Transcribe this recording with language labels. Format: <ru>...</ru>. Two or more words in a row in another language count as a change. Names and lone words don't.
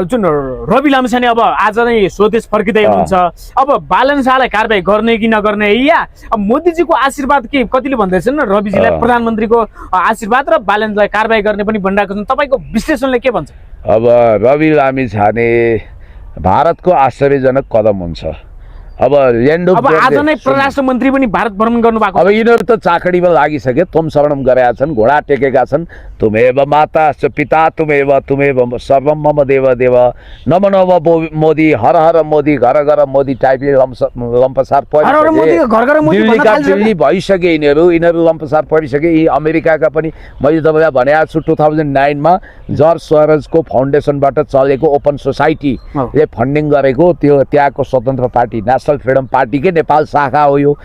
<ne>जुन रवि लामिछाने अब आज नै स्वदेश फर्किँदै हुनुहुन्छ, अब बालन शाहलाई कारबाही गर्ने कि नगर्ने, या अब मोदीजीको आशीर्वाद के कतिले भन्दैछन् रविजीलाई प्रधानमन्त्रीको आशीर्वाद र बालनलाई कारबाही गर्ने पनि भनिरहेको छन्, तपाईँको विश्लेषणले के भन्छ? अब रवि लामिछाने भारतको आश्चर्यजनक कदम हुन्छ। अब आज नै परराष्ट्र मन्त्री पनि भारत भ्रमण गर्नु भएको। अब यिनीहरू त चाकडीमा लागिसके,</ne> <sa>तुम शरणम</sa> <ne>गरेका छन्, घोडा टेकेका छन्।</ne> <sa>तुमेव माता पिता तुमेव सर्वम मम देव देव नम नम मोदी</sa> <hi>हर हर मोदी घर घर मोदी</hi> <ne>टाइपले लम्पसार दिल्ली भइसके। यिनीहरू लम्पसार परिसके। यी अमेरिकाका पनि मैले तपाईँलाई भनेको छु 2009 मा जर्ज सोरोजको फाउन्डेसनबाट चलेको ओपन सोसाइटीले फन्डिङ गरेको त्यो त्यहाँको स्वतन्त्र पार्टी नेसनल फ्रिडम पार्टीकै नेपाल शाखा हो यो।</ne>